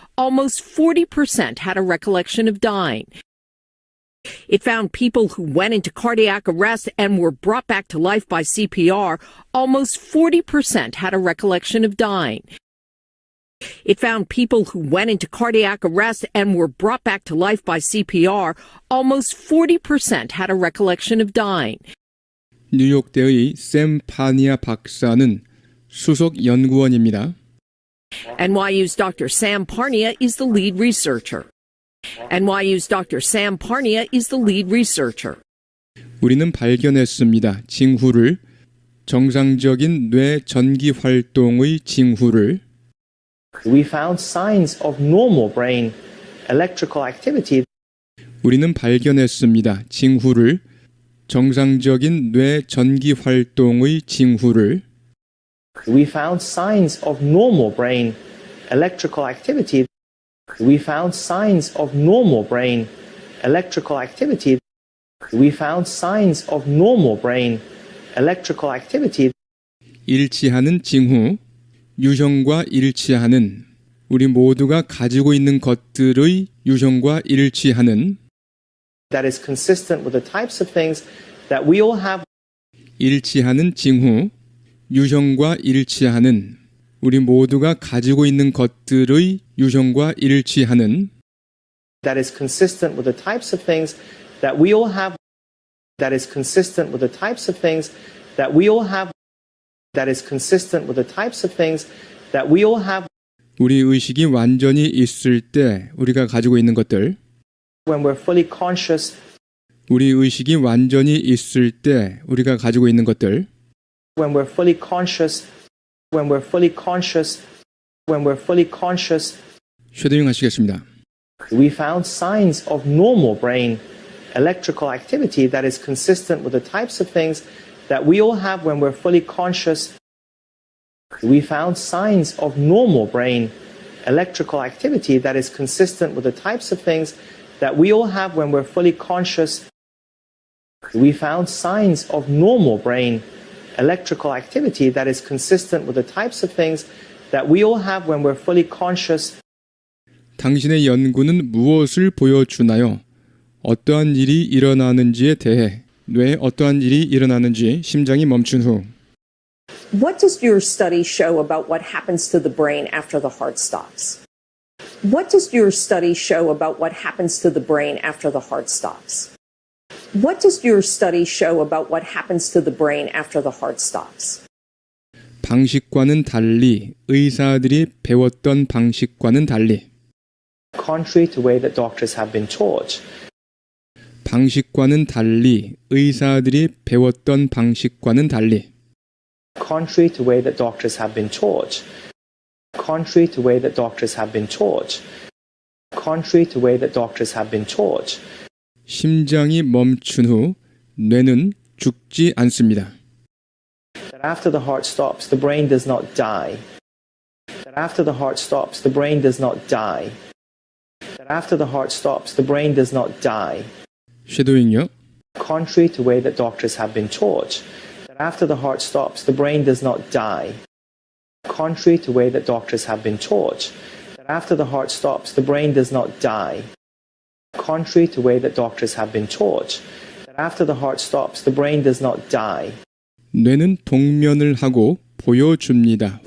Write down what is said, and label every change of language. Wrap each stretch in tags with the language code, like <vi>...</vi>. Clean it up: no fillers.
<en>Almost 40% had a recollection of dying. It found people who went into cardiac arrest and were brought back to life by CPR. Almost 40% had a recollection of dying. It found people who went into cardiac arrest and were brought back to life by CPR. Almost 40% had a recollection of dying.</en> <ko>뉴욕대의 샘 파니아 박사는 수석 연구원입니다.</ko> <en>NYU's Dr. Sam Parnia is the lead researcher. NYU's Dr. Sam Parnia is the lead researcher.</en> <ko>우리는 발견했습니다. 징후를 정상적인 뇌 전기 활동의 징후를</ko> <en>We found signs of normal brain electrical activity.</en> <ko>우리는 발견했습니다. 징후를 정상적인 뇌 전기 활동의 징후를</ko> <en>We found signs of normal brain electrical activity. We found signs of normal brain electrical activity. We found signs of normal brain electrical activity</en> <ko>일치하는 징후, 유형과 일치하는, 우리 모두가 가지고 있는 것들의 유형과 일치하는,</ko> <en>that is consistent with the types of things that we all have.</en> <ko>일치하는 징후, 유형과 일치하는, 우리 모두가 가지고 있는 것들의 유형과 일치하는,</ko> <en>that is consistent with the types of things that we all have. That is consistent with the types of things that we all have. That is consistent with the types of things that we all have.</en> <ko>우리 의식이 완전히 있을 때 우리가 가지고 있는 것들,</ko> <en>When we're fully conscious,</en> <ko>우리 의식이 완전히 있을 때 우리가 가지고 있는 것들,</ko> <en>when we're fully conscious, when we're fully conscious, when we're fully conscious,</en> <ko>쉐도잉 하시겠습니다.</ko> <en>we found signs of normal brain electrical activity that is consistent with the types of things that we all have when we're fully conscious. We found signs of normal brain electrical activity that is consistent with the types of things that we all have when we're fully conscious. We found signs of normal brain electrical activity that is consistent with the types of things that we all have when we're fully conscious.</en> <ko>당신의 연구는 무엇을 보여주나요? 어떠한 일이 일어나는지에 대해, 뇌에 어떠한 일이 일어나는지 심장이 멈춘 후,</ko> <en>What does your study show about what happens to the brain after the heart stops? What does your study show about what happens to the brain after the heart stops? What does your study show about what happens to the brain after the heart stops?</en> <ko>방식과는 달리, 의사들이 배웠던 방식과는 달리,</ko> <en>Contrary to the way that doctors have been taught.</en> <ko>방식과는 달리, 의사들이 배웠던 방식과는 달리,</ko> <en>Contrary to the way that doctors have been taught. Contrary to the way that doctors have been taught. Contrary to the way that doctors have been taught.</en> <ko>심장이 멈춘 후 뇌는 죽지 않습니다.</ko> <en>That after the heart stops, the brain does not die. That after the heart stops, the brain does not die. That after the heart stops, the brain does not die.</en> <ko>쉐도잉요.</ko> <en>Contrary to the way that doctors have been taught. That after the heart stops, the brain does not die. Contrary to the way that doctors have been taught. That after the heart stops, the brain does not die. Contrary to the way that doctors have been taught. That after the heart stops, the brain does not die.</en> <ko>뇌는 동면을 하고 보여줍니다.</ko>